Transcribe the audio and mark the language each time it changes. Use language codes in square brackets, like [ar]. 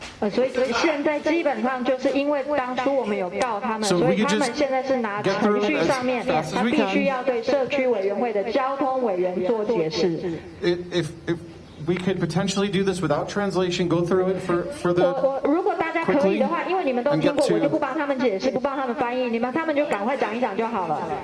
[zh] 所以现在基本上就是因为当初我们有告他们，所以他们现在是拿程序上面，他必须要对社区委员会的交通委员做解释。 [en] If we could potentially do this without translation, go through it for the [zh] 如果大家可以的话，因为你们都听过，我就不帮他们解释，不帮他们翻译，他们就赶快讲一讲就好了。